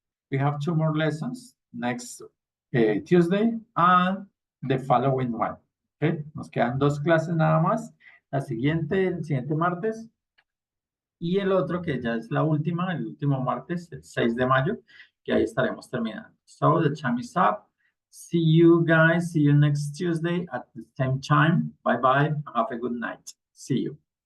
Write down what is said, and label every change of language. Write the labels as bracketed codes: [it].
[en] We have 2 more lessons next Tuesday and the following one. [es] Okay, nos quedan 2 clases nada más. El siguiente martes y el otro que ya es la última, el último martes, el 6 de mayo, que ahí estaremos terminando. [en] So the time is up. See you guys. See you next Tuesday at the same time. Bye-bye. Have a good night. See you.